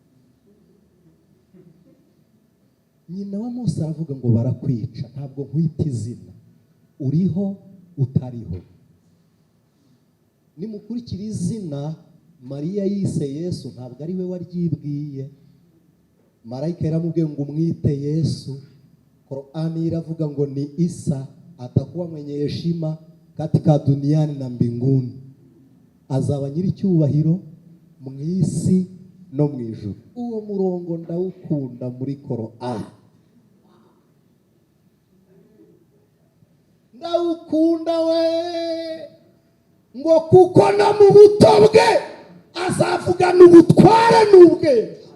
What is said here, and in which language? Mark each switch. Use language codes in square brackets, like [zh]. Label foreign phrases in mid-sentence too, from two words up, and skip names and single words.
[rw] Nyina wa Mose aravuga ngo barakwica, ntabwo nkwita izina, uriho utariho. Nimukurikira izina Mariya yise Yesu, ntabwo ari we waryibwiye. Marayika yaramubwiye ngo umwite Yesu. Qur'ani iravuga ngo ni Isa [sw] atakuwa mwenye heshima katika duniani na mbinguni, [rw] azaba nyiri icyubahiro mu isi no mu ijuru. Uwo murongo ndawukunda muri Qur'ani, ndawukunda we, ngo kuko no mu buto bwe azavugana ubutware n'ubwenge.